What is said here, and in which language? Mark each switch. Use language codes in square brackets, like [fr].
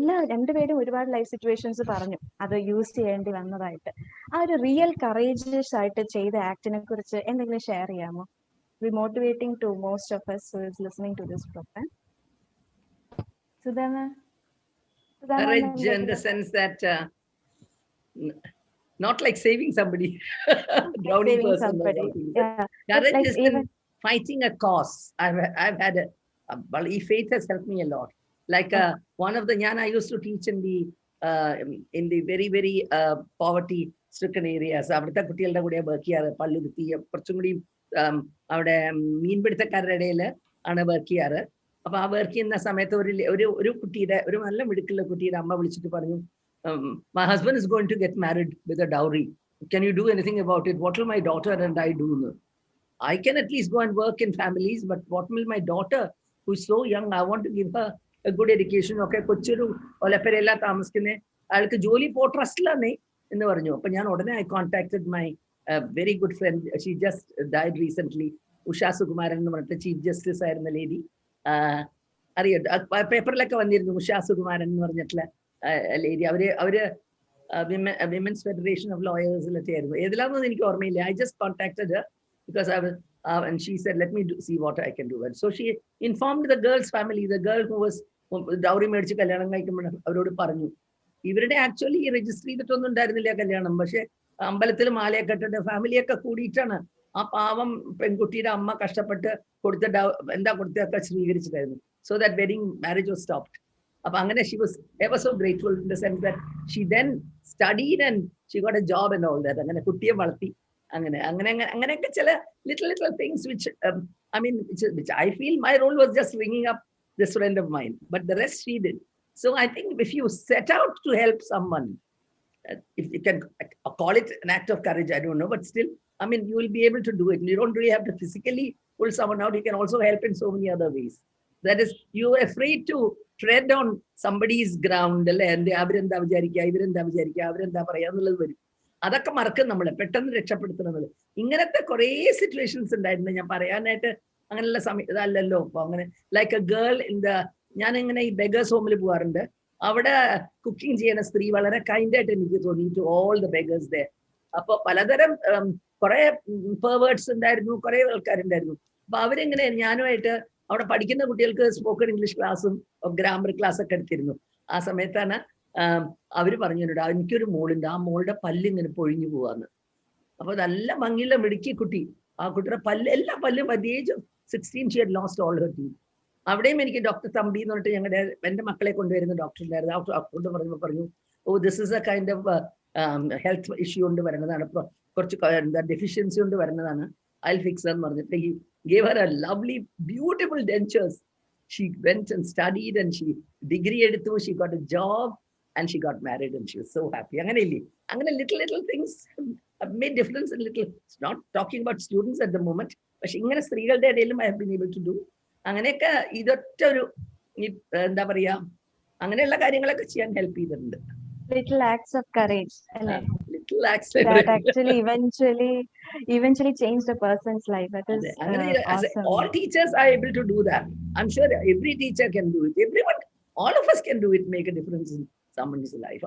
[ml] രണ്ടുപേരും ഒരുപാട് life situations പറഞ്ഞു അത് യൂസ് ചെയ്യേണ്ടി വന്നതായിട്ട്. ആ ഒരു റിയൽ കറേജിയസ് ആയിട്ട് ചെയ്ത ആക്ടിനെ കുറിച്ച് എന്തെങ്കിലും ഷെയർ ചെയ്യാമോ? [en] Be motivating to most of us who is listening to this program. Sudhama. Courage in the sense that not like saving somebody, drowning person somebody. Yeah. Courage like is in fighting a cause. I've had faith has helped me a lot. Like one of the I used to teach in the very very poverty stricken areas. [ml] അവിടുത്തെ കുട്ടികളുടെ കൂടെ work ചെയ്യാറ്. പള്ളുകുത്തി കുറച്ചും കൂടി അവിടെ മീൻപിടുത്തക്കാരുടെ ഇടയിൽ ആണ് work ചെയ്യാറ്. അപ്പൊ ആ വർക്ക് ചെയ്യുന്ന സമയത്ത് ഒരു കുട്ടിയുടെ ഒരു നല്ല മിടുക്കുള്ള കുട്ടിയുടെ അമ്മ വിളിച്ചിട്ട് പറഞ്ഞു, [en] my husband is going to get married with a dowry. Can you do anything about it? What will my daughter and I do? I can at least go and work in families, but what will my daughter, who is so young, I want to give her a good education. [ml] Okay, കൊച്ചൊരു ഒലപ്പരയില്ല താമസിക്കുന്നേ, അയാൾക്ക് ജോലി പോ ട്രസ്റ്റിലാന്നേ എന്ന് പറഞ്ഞു. അപ്പൊ ഞാൻ ഉടനെ [en] I contacted my a very good friend. She just died recently. [ml] Usha Sukumaran എന്ന് പറഞ്ഞിട്ട് ചീഫ് ജസ്റ്റിസ് ആയിരുന്ന ലേഡി. അറിയോ, പേപ്പറിലൊക്കെ വന്നിരുന്നു ഉഷാ സുകുമാരൻ എന്ന് പറഞ്ഞിട്ടുള്ള ലേഡി. അവര് വിമൻസ് ഫെഡറേഷൻ ഓഫ് ലോയേഴ്സിലൊക്കെ ആയിരുന്നു. ഏതിലാണെന്ന് എനിക്ക് ഓർമ്മയില്ല. [en] I just contacted her because I was and she said, let me see what I can do. And so she informed the girl's family, the girl who was dowry [ml] മേടിച്ച് കല്യാണം കഴിക്കുമ്പോൾ അവരോട് പറഞ്ഞു, ഇവരുടെ actually register ചെയ്തിട്ടൊന്നും ഉണ്ടായിരുന്നില്ല കല്യാണം. പക്ഷെ അമ്പലത്തിൽ മാലയൊക്കെ ഇട്ടിട്ട് ഫാമിലിയൊക്കെ കൂടിയിട്ടാണ് ആ പാവം പെൺകുട്ടിയുടെ അമ്മ കഷ്ടപ്പെട്ട് കൊടുത്ത എന്താ കൊടുത്തൊക്കെ സ്വീകരിച്ചിട്ടായിരുന്നു. [en] So that wedding marriage was stopped. [ml] അപ്പൊ അങ്ങനെ [en] she was ever so grateful in the sense that she then studied and she got a job and all that. [ml] അങ്ങനെ കുട്ടിയെ വളർത്തി. അങ്ങനെയൊക്കെ ചില [en] little things which I mean which I feel my role was just ringing up this friend of mine, but the rest she did. So I think if you set out to help someone, if you can call it an act of courage, I don't know, but still, I mean, you will be able to do it. You don't really have to physically pull someone out. You can also help in so many other ways. That is, you're afraid to tread on somebody's ground. [ml] അവരെന്താ വിചാരിക്കുക, ഇവരെന്താ വിചാരിക്കുക, അവരെന്താ പറയാ എന്നുള്ളത് വരും. അതൊക്കെ മറക്കും നമ്മളെ പെട്ടെന്ന് രക്ഷപ്പെടുത്തുന്നത്. ഇങ്ങനത്തെ കുറേ സിറ്റുവേഷൻസ് ഉണ്ടായിരുന്നു. ഞാൻ പറയാനായിട്ട് അങ്ങനെയുള്ള ഇതല്ലല്ലോ. അപ്പൊ അങ്ങനെ ലൈക്ക് എ ഗേൾ ഞാൻ ഇങ്ങനെ ഈ ബെഗേഴ്സ് ഹോമിൽ പോകാറുണ്ട്. അവിടെ കുക്കിംഗ് ചെയ്യുന്ന സ്ത്രീ വളരെ കൈൻഡായിട്ട് എനിക്ക് തോന്നി [en] To all the beggars ദേ. [ml] അപ്പൊ പലതരം കുറെ പെർവേർട്സ് ഉണ്ടായിരുന്നു, കുറെ ആൾക്കാരുണ്ടായിരുന്നു. അപ്പൊ അവരിങ്ങനെ ഞാനുമായിട്ട് അവിടെ പഠിക്കുന്ന കുട്ടികൾക്ക് സ്പോക്കൺ ഇംഗ്ലീഷ് ക്ലാസ്സും ഗ്രാമർ ക്ലാസ് ഒക്കെ എടുത്തിരുന്നു. ആ സമയത്താണ് അവര് പറഞ്ഞിട്ടുണ്ട്, എനിക്കൊരു മോളുണ്ട്, ആ മോളുടെ പല്ല് ഇങ്ങനെ പൊഴിഞ്ഞു പോവാന്ന്. അപ്പൊ നല്ല ഭംഗിയുള്ള മിടുക്കി കുട്ടി. ആ കുട്ടിയുടെ എല്ലാ പല്ലും [en] at the age of 16 she had lost all her teeth. [ml] അവിടെയും എനിക്ക് ഡോക്ടർ തമ്പി എന്ന് പറഞ്ഞിട്ട് എന്റെ മക്കളെ കൊണ്ടുവരുന്ന ഡോക്ടർ ഉണ്ടായിരുന്നു. ആ ഡോക്ടർ പറഞ്ഞു, [en] oh this is a kind of health issue [ml] കൊണ്ട് വരുന്നതാണ്, കുറച്ച് ഡെഫിഷ്യൻസി കൊണ്ട് വരുന്നതാണ്, [en] I'll fix [ml] എന്ന് പറഞ്ഞിട്ട് [en] he gave her a lovely beautiful dentures. She went and studied and she degree [ml] എടുത്തു, [en] she got a job and she got married and she was so happy. [ml] അങ്ങനെയില്ലേ, അങ്ങനെ [en] little things have made difference in little. It's not talking about students at the moment, [ml] പക്ഷെ ഇങ്ങനെ സ്ത്രീകളുടെ ഇടയിലും [en] I have been able to do. [ml] അങ്ങനെയൊക്കെ ഇതൊറ്റ ഒരു എന്താ പറയാ, അങ്ങനെയുള്ള കാര്യങ്ങളൊക്കെ ചെയ്യാൻ ഹെൽപ്പ് ചെയ്തിട്ടുണ്ട്. [en] Little acts of courage, Little acts that actually eventually changed a person's life. That is awesome. All teachers are able to do that. I'm sure every teacher can do it. Everyone, all of us can do it, make a difference in someone's life.